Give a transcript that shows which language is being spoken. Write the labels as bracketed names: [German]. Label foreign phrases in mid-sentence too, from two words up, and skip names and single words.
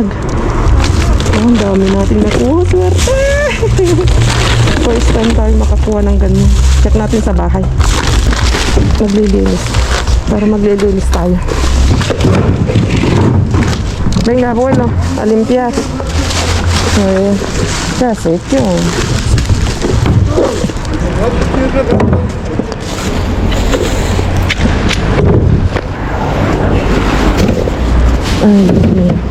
[Filipino] Ang dami natin nakuha, swerte. [English] First time [Filipino] tayo makakuha ng ganyan. Check natin sa bahay. Maglilinis. Para maglilinis tayo. [Spanish] Venga, abuelo, a limpiar. Ya has hecho. Ay, Dios mío.